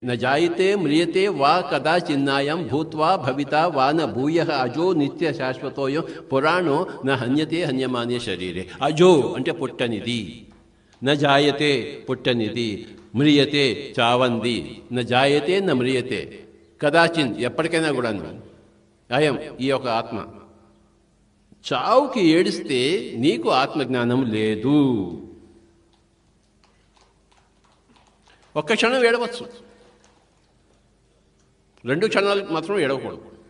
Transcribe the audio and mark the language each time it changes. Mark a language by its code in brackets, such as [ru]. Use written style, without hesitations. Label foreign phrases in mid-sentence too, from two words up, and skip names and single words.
[sa] न जायते म्रियते वा कदाचिन्नायं भूत्वा भविता वा न भूयः अजो नित्य शाश्वतोऽयं पुराणो न हन्यते हन्यमाने शरीरे. [te] अजो అంటే పుట్టనిది, [sa] न जायते [te] పుట్టనిది, म्रियते చావంది, [sa] न जायते न म्रियते [te] కదాచిన్ ఎప్పటికైనా కూడాను. అయం ఈ యొక్క ఆత్మ చావుకి ఏడిస్తే నీకు ఆత్మజ్ఞానం లేదు. ఒక్క క్షణం ఏడవచ్చు, 2 క్షణాలు మాత్రం ఏడవకూడదు.